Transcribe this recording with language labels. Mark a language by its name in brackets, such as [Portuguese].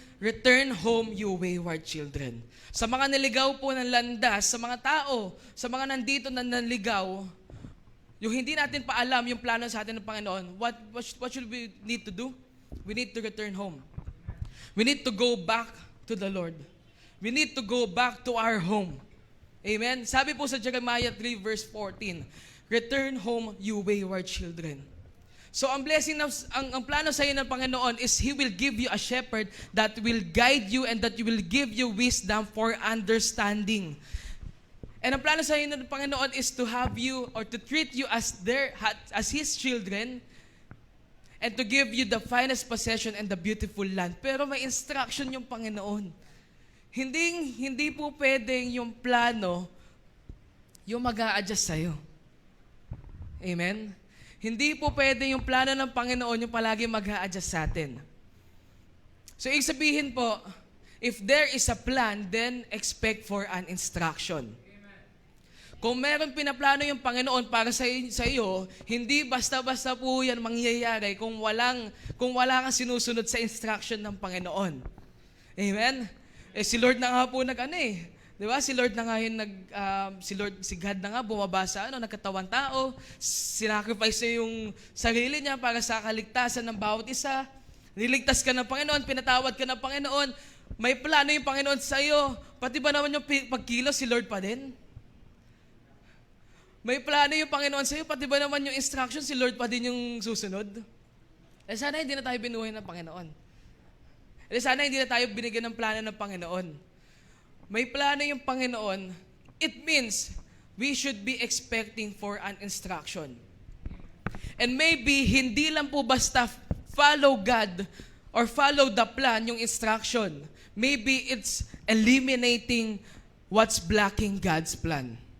[English] Return home, you wayward children. [Filipino] Sa mga naligaw po ng landas, sa mga tao, sa mga nandito na naligaw, yung hindi natin pa alam yung plano sa atin ng Panginoon, [English] what should we need to do? We need to return home. We need to go back to the Lord. We need to go back to our home. Amen? [Filipino] Sabi po sa Jeremiah 3 verse 14, [English] return home, you wayward children. [Filipino] So ang blessing, ang plano sa iyo ng Panginoon [English] is He will give you a shepherd that will guide you and that will give you wisdom for understanding. And [Filipino] ang plano sa iyo ng Panginoon [English] is to have you or to treat you as His children and to give you the finest possession and the beautiful land. [Filipino] Pero may instruction yung Panginoon. Hindi po pwedeng yung plano yung mag-a-adjust sa'yo. Amen? Hindi po pwede yung plano ng Panginoon yung palagi mag-a-adjust sa atin. [English] So, [Filipino] ibig sabihin po, [English] if there is a plan, then expect for an instruction. [Filipino] Amen. Kung meron pinaplano yung Panginoon para sa iyo, hindi basta-basta po yan mangyayari kung wala kang sinusunod sa instruction ng Panginoon. Amen? Si Lord na nga po di ba? Si Lord na nga yung si God na nga bumaba sa nagkatawang tao, sinacrifice niya yung sarili niya para sa kaligtasan ng bawat isa. Niligtas ka ng Panginoon, pinatawad ka ng Panginoon, may plano yung Panginoon sa iyo. Pati ba naman yung pagkilos, si Lord pa din? May plano yung Panginoon sa iyo, pati ba naman yung instruction, si Lord pa din yung susunod? Sana hindi na tayo binuhay ng Panginoon. Sana hindi na tayo binigyan ng plano ng Panginoon. May plano yung Panginoon, [English] it means we should be expecting for an instruction. [Filipino] And maybe hindi lang po basta [English] follow God or follow the plan [Filipino] yung instruction. [English] Maybe it's eliminating what's blocking God's plan.